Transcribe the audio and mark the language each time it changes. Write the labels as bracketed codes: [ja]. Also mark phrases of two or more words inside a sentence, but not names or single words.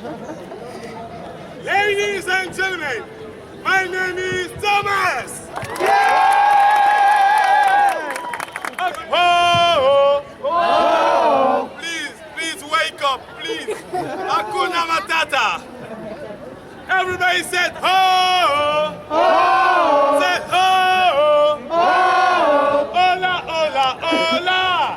[en] Ladies and gentlemen, my name is Thomas. Okay. Oh, oh, oh. Please wake up, please. [sw] Hakuna Matata. [en] Everybody said ho, ho. Said ho, ho. [es] Hola, hola, hola.